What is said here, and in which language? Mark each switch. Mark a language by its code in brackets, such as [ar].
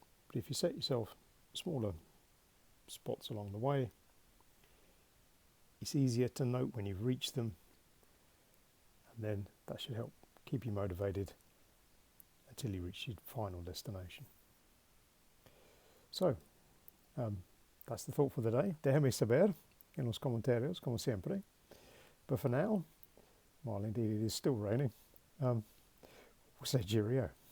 [en] But if you set yourself smaller spots along the way, it's easier to note when you've reached them, and then that should help keep you motivated until you reach your final destination. So, that's the thought for the day. [es] Déjame saber en los comentarios, como siempre. [en] But for now, while indeed it is still raining, we'll say cheerio.